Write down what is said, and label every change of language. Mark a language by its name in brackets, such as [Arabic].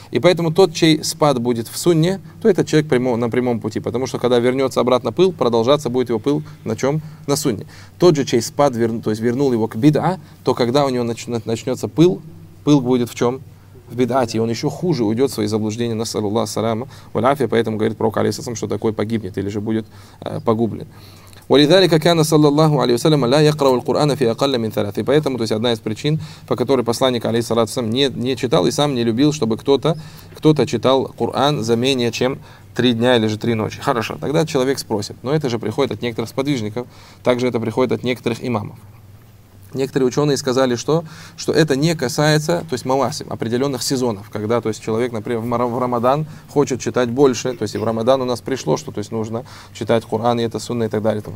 [Russian] И поэтому тот, чей спад будет в сунне, то этот человек на прямом пути, потому что когда вернется обратно пыл, продолжаться будет его пыл на чем? На сунне. Тот же, чей спад то есть вернул его к беда, то когда у него начнется пыл, пыл будет в чем? В бедате, и он еще хуже уйдет в свои заблуждения на [Arabic] саллаллаху саляму валафия, [Russian] поэтому говорит пророк алейхиссалям, что такой погибнет или же будет погублен. [Arabic] ولذلك كان صلى الله عليه وسلم لا يقرأ القرآن في أقل من ثلاث. [Russian] И поэтому, то есть одна из причин, по которой посланник алейхиссалям не читал и сам не любил, чтобы кто-то читал Коран за менее чем три дня или же три ночи. Хорошо, тогда человек спросит, но это же приходит от некоторых сподвижников, также это приходит от некоторых имамов. Некоторые ученые сказали, что это не касается, то есть мавасим, определенных сезонов, когда, то есть человек, например, в Рамадан хочет читать больше, то есть и в Рамадан у нас пришло, что, то есть нужно читать Коран и это сунна и так далее.